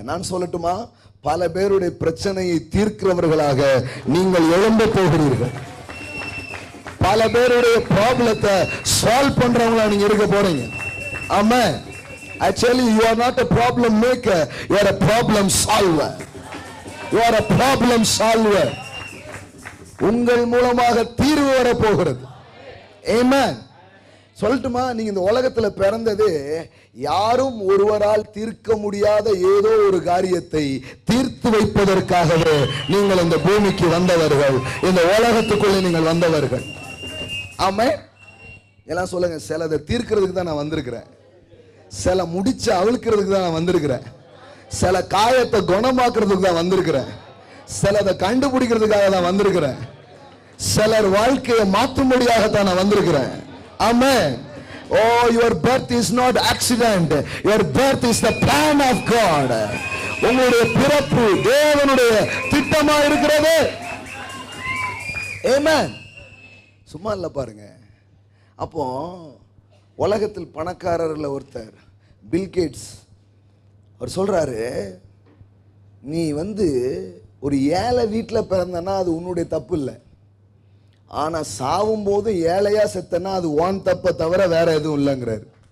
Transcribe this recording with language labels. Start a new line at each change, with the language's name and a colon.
Tamil: நான் சொல்லட்டுமா, பல பேருடைய பிரச்சனையை தீர்க்கிறவர்களாக நீங்கள் எழும்ப போகிறீர்கள். பல பேருடைய ப்ராப்ளத்தை சால்வ் பண்றவங்களா நீங்க இருக்க போறீங்க. ஆமென்.
English: Actually you are not a problem maker, you are a problem solver. You are a problem solver.
Tamil: உங்கள் மூலமாக தீர்வு வர போகிறது. ஆமென். சொல்லட்டுமா, நீங்க இந்த உலகத்துல பிறந்தது யாரும் ஒருவரால் தீர்க்க முடியாத ஏதோ ஒரு காரியத்தை தீர்த்து வைப்பதற்காகவே நீங்கள் இந்த பூமிக்கு வந்தவர்கள், இந்த உலகத்துக்குள்ளே நீங்கள் வந்தவர்கள். ஆமே. எல்லாம் சொல்லுங்க, சிலதை தீர்க்கிறதுக்கு தான் நான் வந்திருக்கிறேன், சில முடிச்சு அவிழ்க்கிறதுக்கு தான் நான் வந்திருக்கிறேன், சில காயத்தை குணமாக்குறதுக்கு தான் வந்திருக்கிறேன், சிலதை கண்டுபிடிக்கிறதுக்காக தான் வந்திருக்கிறேன், சிலர் வாழ்க்கையை மாற்றும்படியாகத்தான் நான் வந்திருக்கிறேன்.
English: Amen. Oh, your birth is not accident. Your birth is the plan of God.
Tamil: உங்களுடைய பிறப்பு தேவனுடைய திட்டமா இருக்கிறது. Amen. சும்மா இல்ல பாருங்க. அப்போ உலகத்தில் பணக்காரர்ல ஒருத்தர் பில் கேட்ஸ், அவர் சொல்றாரு, நீ வந்து ஒரு ஏழை வீட்டில் பிறந்தனா அது உன்னுடைய தப்பு இல்லை, ஆனா சாவும் போது ஏழையா செத்தனா அது ஓன் தப்ப தவிர வேற எதுவும் இல்லைங்கிறாரு.